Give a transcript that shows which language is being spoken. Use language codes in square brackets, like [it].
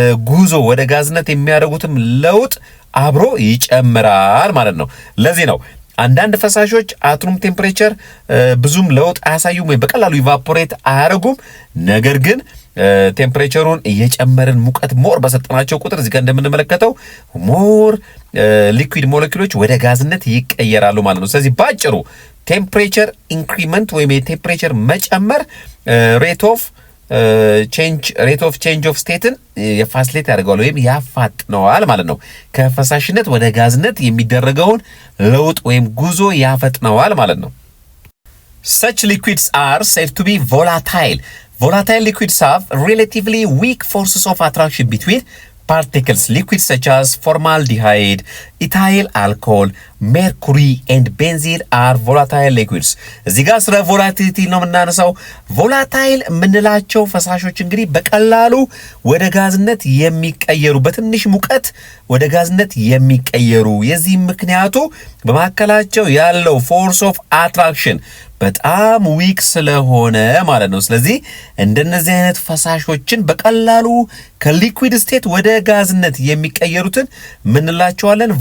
[am] ጉዞ ወደ ጋዝነት የሚያደርጉትም ለውጥ አብሮ ይጨምራል ማለት ነው። ለዚህ ነው አንዳንድ ፈሳሾች አትሩም ቴምፕሬቸር ብዙም ለውጥ አያሳዩም ወይ በቀላሉ ኢቫፖሬት አያደርጉም። ነገር ግን ቴምፕሬቸሩን እየጨመርን ሙቀት ሞር በሰጠናቸው ቁጥር እዚህ ጋር እንደምንመለከተው ሞር ሊኩዊድ ሞለኪውሎች ወደ ጋዝነት ይቀየራሉ ማለት ነው። ስለዚህ ባጭሩ ቴምፕሬቸር ኢንክሪመንት ወይም የቴምፕሬቸር መጨመር ሬት ኦፍ ቼንጅ ኦፍ ስቴትን የፋሲሊቴት ያደርገዋል ወይም ያፋጥነዋል ማለት ነው። ከፈሳሽነት ወደ ጋዝነት የሚደረገውን ለውጥ ወይም ጉዞ ያፈጥነዋል ማለት ነው። [en] Such liquids are said to be volatile. Volatile liquids have relatively weak forces of attraction between particles. Liquids such as formaldehyde, ethyl alcohol, mercury and benzene are volatile liquids. [am] እዚህ ጋር ስለ ቮላቲሊቲ ነው የምናነሳው። ቮላታይል የምንላቸው ፈሳሾች እንግዲህ በቀላሉ ወደ ጋዝነት የሚቀየሩ በትንሽ ሙቀት ወደ ጋዝነት የሚቀየሩ የዚህ ምክንያቱ በመካከላቸው ያለው ፎርስ ኦፍ አትራክሽን በጣም ዊክ ስለሆነ ማለት ነው። ስለዚህ እንደነዚህ አይነት ፈሳሾችን በቀላሉ ከሊኩዊድ ስቴት ወደ ጋዝነት የሚቀየሩትን ምንላቸዋለን?